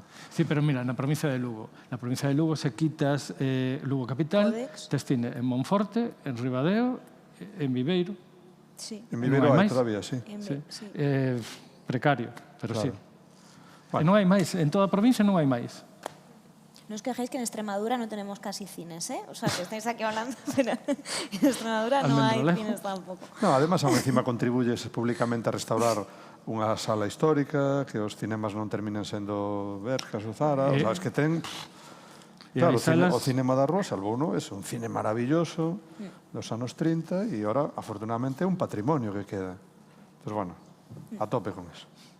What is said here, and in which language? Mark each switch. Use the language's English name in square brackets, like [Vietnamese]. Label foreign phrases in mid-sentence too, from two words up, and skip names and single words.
[Galician] Sí, pero mira, na provincia de Lugo. Na provincia de Lugo se quitas Lugo capital, tes cine en Monforte, en Ribadeo, en Viveiro. Sí. En Viveiro hai todavía, sí. Precario, pero sí. E non hai máis, en toda a provincia non hai máis. [Spanish] No os quejéis que en Extremadura no tenemos casi cines, ¿eh? O sea, que estáis aquí hablando, pero en Extremadura no hay cines tampoco. No, además, aún encima contribuyes públicamente a restaurar [Galician] unha sala histórica, que os cinemas non terminen sendo Berjas ou Zara, [Spanish] o sea, es que [Galician] ten... Claro, o cinema da Rúa salvouno, é un cine maravilloso dos anos 30 e ahora, afortunadamente, é un patrimonio que queda. Entón, bueno, a tope con eso.